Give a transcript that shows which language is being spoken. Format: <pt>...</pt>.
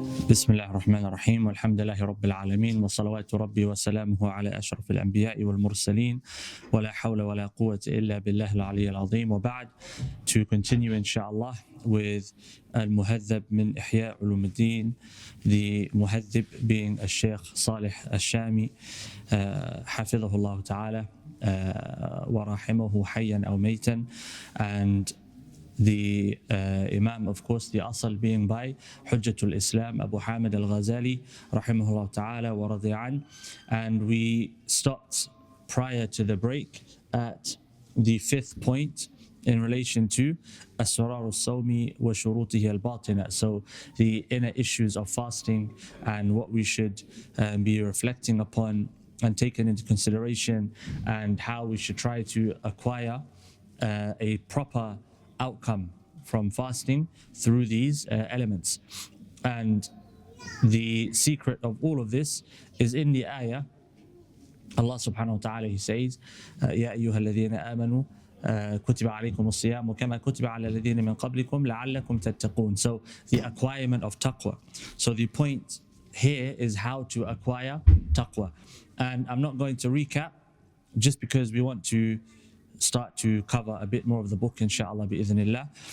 <ar>بسم الله الرحمن الرحيم والحمد لله رب العالمين وصلوات ربي وسلامه على أشرف الأنبياء والمرسلين ولا حول ولا قوة إلا بالله العلي العظيم وبعد.</ar> <en>To continue inshallah with Al-Muhadhab min Ihya Ulumuddin, the Muhadhib being Al-Sheikh Salih Al-Shami</en> <ar>حفظه الله تعالى ورحمه حيا أو ميتا,</ar> <en>and the Imam, of course, the Asl being by Hujjatul Islam Abu Hamid Al-Ghazali rahimahullah ta'ala wa radiya an. And we stopped prior to the break at the fifth point in relation to Asrar al-Sawmi wa shurutihi al-batina, so the inner issues of fasting and what we should be reflecting upon and taking into consideration, and how we should try to acquire a proper outcome from fasting through these elements. And the secret of all of this is in the ayah. Allah subhanahu wa ta'ala, He says,</en> <ar>يَا أَيُّهَا الَّذِينَ آمَنُوا كُتِبَ عَلَيْكُمُ الصِّيَامُ كَمَا كُتِبَ عَلَى الَّذِينَ مِنْ قَبْلِكُمْ لَعَلَّكُمْ تَتَّقُونَ.</ar> <en>So the acquirement of taqwa. So the point here is how to acquire taqwa. And I'm not going to recap just because we want to start to cover a bit more of the book inshallah bi'idhnillah.</en>